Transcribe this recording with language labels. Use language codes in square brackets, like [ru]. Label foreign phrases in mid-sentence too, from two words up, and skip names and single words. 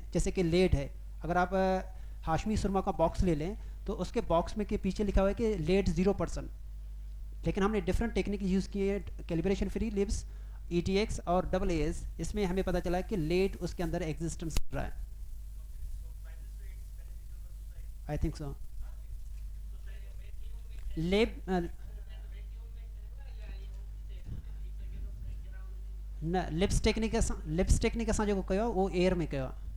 [hi] जैसे कि लेड है, अगर आप हाशमी सुरमा का बॉक्स ले लें तो उसके बॉक्स में के पीछे लिखा हुआ है कि लेड 0%, लेकिन हमने [en] different technique use [hi] किए हैं, [en] calibration free LIBS, [hi] ETX और AAS, इसमें हमें पता चला कि लेड उसके अंदर एग्जिस्टेंस कर रहा है। [en] I think so. [sd] लेब न [en] LIBS technique [sd] असां जेको कयो वो एयर में कयो।